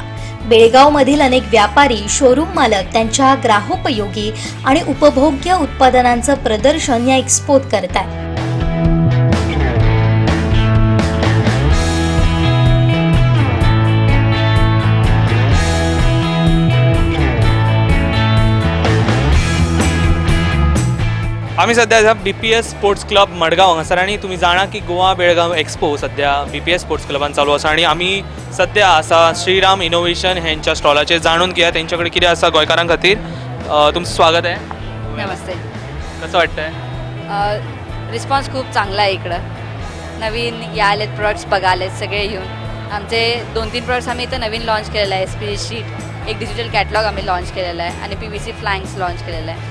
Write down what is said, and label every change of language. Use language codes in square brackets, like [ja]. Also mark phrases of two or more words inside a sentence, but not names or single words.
[mr] बेळगावमधील अनेक व्यापारी, शोरूम मालक त्यांच्या ग्राहोपयोगी आणि उपभोग्य उत्पादनांचं प्रदर्शन या एक्स्पोत करतात. [kok] आम्ही सध्या BPS स्पोर्ट्स क्लब मडगाव हांगासर आणि तुम्ही जाणा की गोवा बेळगाव एक्सपो सध्या BPS स्पोर्ट्स क्लबान चालू आसा आणि आम्ही सध्या आसा श्रीराम इनोव्हेशन हेंच्या स्टॉलाचेर जाणून घेया तेंच्या कडेन कितें आसा गोंयकारां खातीर. [mr] तुमचं स्वागत आहे. नमस्ते. कसं वाटतंय? रिस्पॉन्स खूप चांगला आहे इकडं. नवीन या आलेत प्रोडक्ट्स बघालेत सगळे येऊन. आमचे 2-3 प्रोडक्ट्स आम्ही इथं नवीन लॉन्च केलेलं आहे. [en] speech sheet, [mr] एक [en] digital catalogue [mr] आम्ही लॉन्च केलेलं आहे आणि PVC फ्लँक्स लॉन्च केलेलं आहे.